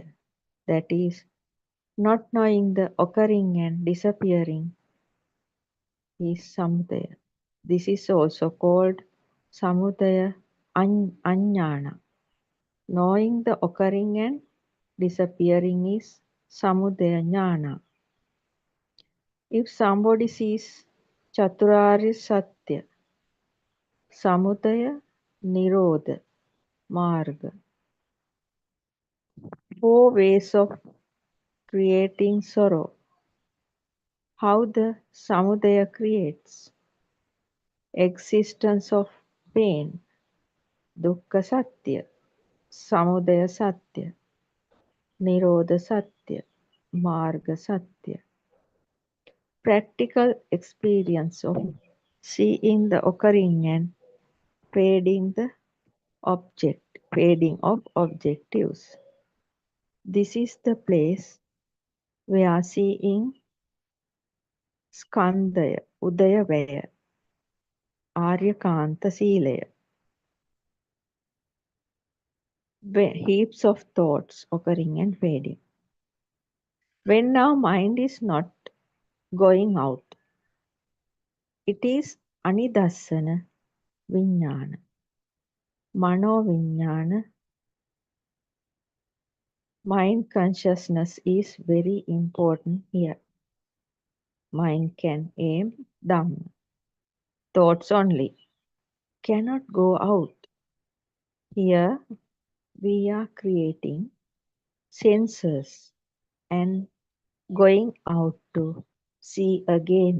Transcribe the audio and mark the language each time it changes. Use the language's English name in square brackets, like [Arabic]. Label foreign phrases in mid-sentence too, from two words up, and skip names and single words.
[English] That is, not knowing the occurring and disappearing is samudaya. This is also called [Sinhala] samudaya anyana. [English] Knowing the occurring and disappearing is [Sinhala] samudaya jnana. [English] If somebody sees [Sinhala] chaturarya satya, samudaya, nirodha, marga, [English] four ways of creating sorrow, how the samudaya creates existence of pain, [Sinhala] dukkha satya, samudaya satya, nirodha satya, marga satya. [English] Practical experience of seeing the occurring and fading of objectives. This is the place where seeing [Sinhala] skandaya, udayavaya, aryakanta silaya, [English] heaps of thoughts occurring and fading. When our mind is not going out, it is [Pali] anidassana vijnana, mano vijnana. [English] Mind consciousness is very important here. Mind can aim Dhamma. Thoughts only cannot go out. Here we are creating senses and going out to see again.